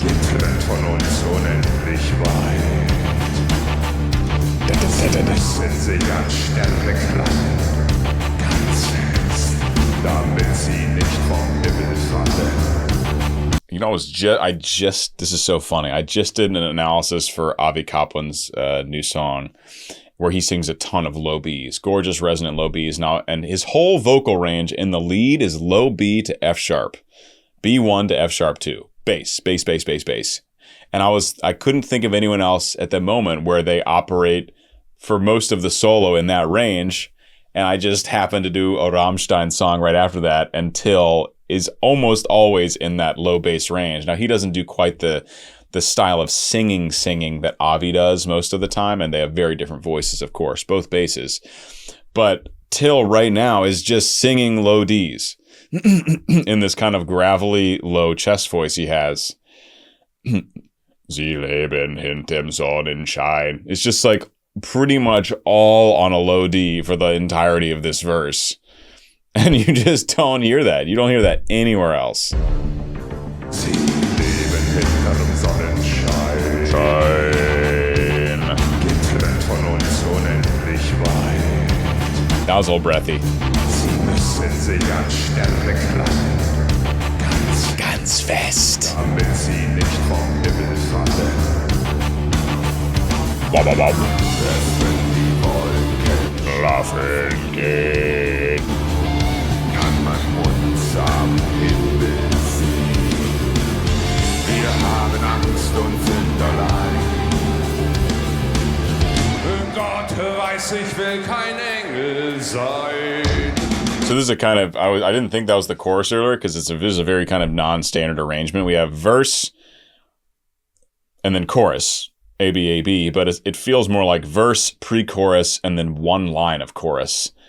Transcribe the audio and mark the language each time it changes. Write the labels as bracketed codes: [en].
[de] Getrennt von uns unendlich weit. Sie müssen sich an Sterne klammern, ganz fest, damit sie nicht vom Himmel fallen. [en] You know, this is so funny. I just did an analysis for Avi Kaplan's new song where he sings a ton of low Bs, gorgeous resonant low Bs. Now, and his whole vocal range in the lead is low B to F sharp, B1 to F sharp 2, bass, bass, bass, bass, bass. And I couldn't think of anyone else at the moment where they operate for most of the solo in that range. And I just happened to do a Rammstein song right after that, and Till is almost always in that low bass range. Now, he doesn't do quite the style of singing that Avi does most of the time, and they have very different voices, of course, both basses. But Till right now is just singing low Ds in this kind of gravelly low chest voice he has. [de] Sie leben hinterm Sonnenschein. [en] It's just like pretty much all on a low D for the entirety of this verse. And you just don't hear that. You don't hear that anywhere else. [de] Sie leben hinterm Sonnenschein. Getrennt von uns unendlich weit. [en] That was a little breathy. [de] Sie müssen sie ganz Sterne klappen. Ganz fest. Damit sie nicht vom Himmel fallen. Erst wenn die Wolken Schlafen gehen. kann man uns am Himmel sehen. Wir haben Angst und sind allein. Gott weiß, ich will kein Engel sein. [en] So this is a kind of, I didn't think that was the chorus earlier because this is a very kind of non-standard arrangement. We have verse and then chorus, A, B, A, B, but it feels more like verse, pre-chorus, and then one line of chorus.